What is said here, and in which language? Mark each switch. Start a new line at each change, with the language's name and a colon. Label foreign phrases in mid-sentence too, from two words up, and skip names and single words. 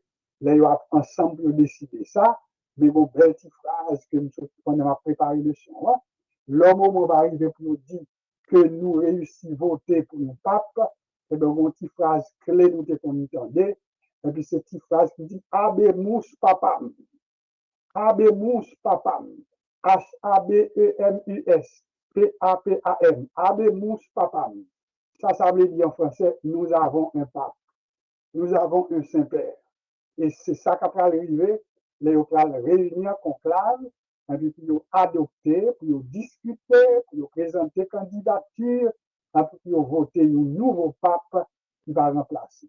French: Là, ils vont ensemble décider ça, mais vos belles petites phrases que nous avons préparé le son, hein. L'homme au moment va arriver pour nous dire que nous réussissons à voter pour le pape, et bien, une petite phrase clé, nous qu'on entendait, et puis cette petite phrase qui dit
Latin: Abemus papam, Abemus papam, Habemus, P-A-P-A-M, Abemus papam.
French: Ça veut dire en français, nous avons un pape, nous avons un Saint-Père. Et c'est ça qui va arriver, les réunir conclave, et puis pour adopter, pour discuter, pour présenter candidature, et puis pour voter un nouveau pape qui va remplacer.